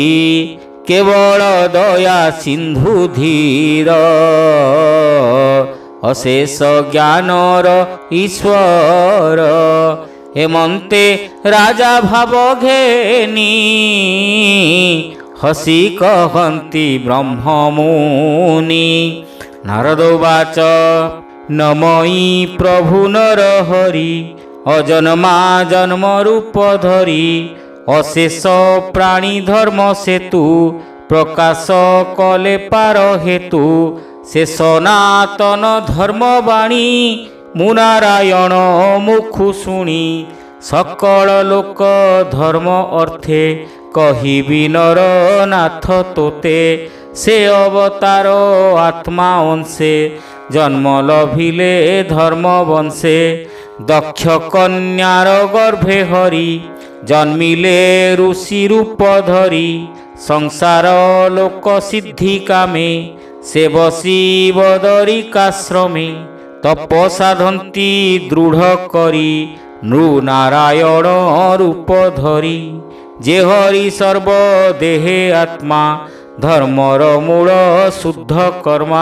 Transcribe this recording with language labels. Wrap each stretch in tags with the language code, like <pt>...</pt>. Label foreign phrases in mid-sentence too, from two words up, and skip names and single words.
<or>କେବଳ ଦୟା ସିନ୍ଧୁ ଧୀର ଅଶେଷ ଜ୍ଞାନର ଈଶ୍ୱର। ହେମନ୍ତେ ରାଜା ଭାବ ଘେନି ହସି କହନ୍ତି ବ୍ରହ୍ମମୁନି। ନାରଦ ଉବାଚ ନ ମୟି ପ୍ରଭୁ ନର ହରି ଅଜନ୍ମା ଜନ୍ମ ରୂପ ଧରି। ଅଶେଷ ପ୍ରାଣୀ ଧର୍ମ ସେତୁ ପ୍ରକାଶ କଲେ ପାର ହେତୁ। ସେ ସନାତନ ଧର୍ମବାଣୀ ମୁନାରାୟଣ ମୁଖୁ ଶୁଣି। ସକଳ ଲୋକ ଧର୍ମ ଅର୍ଥେ କହିବି ନର ନାଥ ତୋତେ। ସେ ଅବତାର ଆତ୍ମା ଅଂଶେ ଜନ୍ମ ଲଭିଲେ ଧର୍ମ ବଂଶେ। ଦକ୍ଷ କନ୍ୟାର ଗର୍ଭେ ହରି ଜନ୍ମିଲେ ଋଷି ରୂପ ଧରି। ସଂସାର ଲୋକ ସିଦ୍ଧି କାମେ ସେ ବସି ବଦରିକାଶ୍ରମେ ତପସାଧନ୍ତି ଦୃଢ଼ କରି ନୃନାରାୟଣ ରୂପ ଧରି। ଯେ ହରି ସର୍ବ ଦେହେ ଆତ୍ମା ଧର୍ମର ମୂଳ ଶୁଦ୍ଧ କର୍ମା।</or>